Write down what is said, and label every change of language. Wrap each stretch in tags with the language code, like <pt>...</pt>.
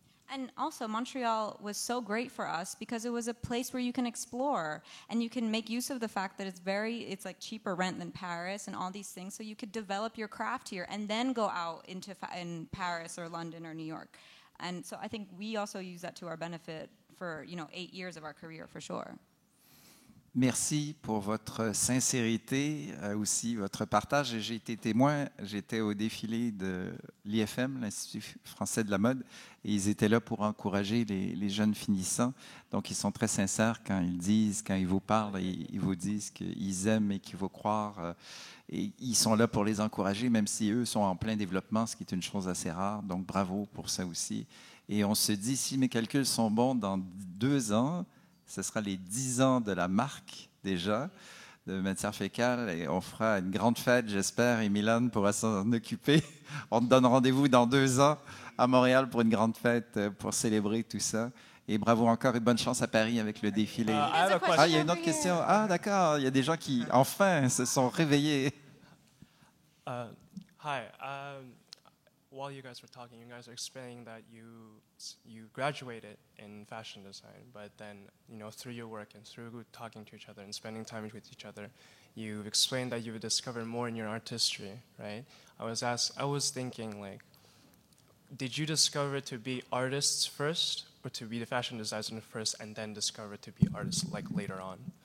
<en>And also, Montreal was so great for us because it was a place where you can explore and you can make use of the fact that it's like cheaper rent than Paris and all these things. So you could develop your craft here and then go out in Paris or London or New York. And so I think we also use that to our benefit for, you know, 8 years of our career for sure.</en> <fr>Merci pour votre sincérité, aussi votre partage. Et j'ai été témoin, j'étais au défilé de l'IFM, l'Institut français de la mode, et ils étaient là pour encourager les jeunes finissants. Donc, ils sont très sincères quand ils vous parlent, ils vous disent qu'ils aiment et qu'il faut croire. Et ils sont là pour les encourager, même si eux sont en plein développement, ce qui est une chose assez rare. Donc, bravo pour ça aussi. Et on se dit, si mes calculs sont bons, dans 2 ans, ce sera les 10 ans de la marque, déjà, de Matières Fécales. Et on fera une grande fête, j'espère, et Milan pourra s'en occuper. On te donne rendez-vous dans 2 ans à Montréal pour une grande fête, pour célébrer tout ça. Et bravo encore et bonne chance à Paris avec le défilé. Il y a une autre question. Ah, d'accord, il y a des gens qui, enfin, se sont réveillés.</fr> <en>Hi. While you guys were talking, you guys were explaining that you graduated in fashion design, but then, you know, through your work and through talking to each other and spending time with each other, you've explained that you've discovered more in your artistry, right? I was thinking, like, did you discover to be artists first, or to be the fashion designer first, and then discover to be artists, like, later on?</en>